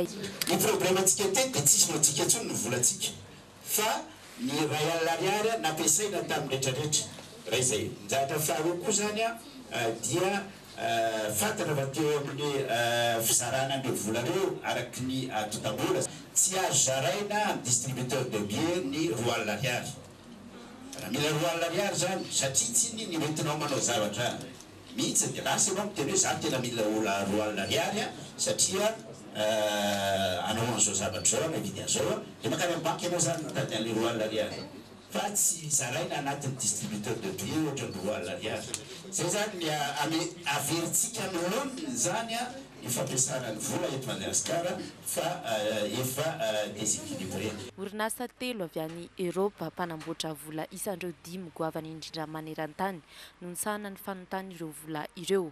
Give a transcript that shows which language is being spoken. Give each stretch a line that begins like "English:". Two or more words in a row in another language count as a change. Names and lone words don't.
Malagasy: Ny problemantsika tety dia tsisy noantsika intsony ny volantsika fa ny ray alina ariary nampiasaina tamin'ny rehetrarehetra raha izay. Nzatra faharoa koa zany dia fantatra fa teo amin'ny fizarana an'ireo volareo araky ny totam-bola tsy azo zaraina amin'ny
French: distributeur de biens
Malagasy: ny roa alina ariary. Raha mila roa alina ariary zany satria tsiny ny entinao manao zavatra mihitsy dia lasa ianao miteny hoe za tena mila roa alina ariary satria anao an'izao zavatra zao anavidy an'izao dia makany amin'ny banky ianao zany mitady an'le roa alina ariary fa tsy zaraina anatin'ny
French: distributeur de biens
Malagasy: ohatra ny roa alina ariary. Zay zany ny averintsika amin'olona zany ny fampiasana ny vola eto Madagasikara fa efa déséquilibré. Orinasa telo avy any Eropa mpanamboatra vola isandreo 5 goavana indrindra maneran-tany no nisahana ny fanontany ireo vola ireo.